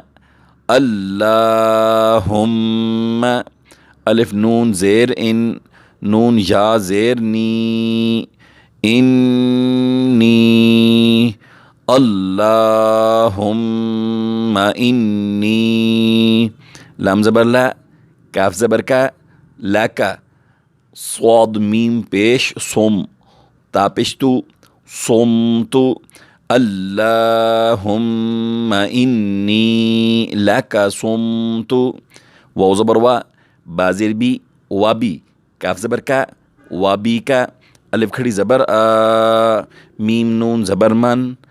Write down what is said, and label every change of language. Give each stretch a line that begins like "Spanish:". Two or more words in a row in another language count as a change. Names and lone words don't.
Urdu: اللہم، الف نون زیر ان، نون یا زیر نی، انی،
Arabic: اللہم انی،
Urdu: لام زبر لا، کاف زبر کا، لاکا، صاد میم پیش سم، تا پیش تو، صمتو،
Arabic: اللہم انی لک صمت،
Urdu: واو زبر وا، با زیر بی، وابی، کاف زبر کا، وابی کا، الف کھڑی زبر میم نون زبر من،